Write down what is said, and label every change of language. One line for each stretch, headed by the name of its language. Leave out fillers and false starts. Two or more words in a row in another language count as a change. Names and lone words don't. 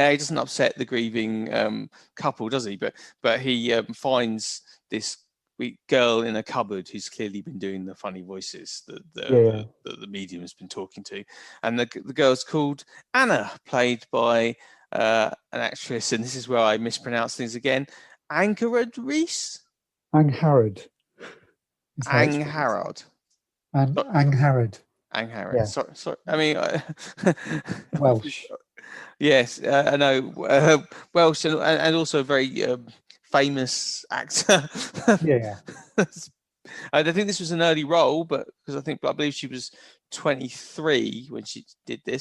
English: He doesn't upset the grieving couple, does he? But he finds this girl in a cupboard who's clearly been doing the funny voices that the medium has been talking to, and the girl's called Anna, played by an actress, and this is where I mispronounce things again. Angharad Reese. Angharad. Angharad. Angharad. Angharad. Yeah. Sorry. I mean, Welsh. Yes, I know. Welsh, and also a very famous actor. Yeah. I think this was an early role, but because I believe she was 23 when she did this.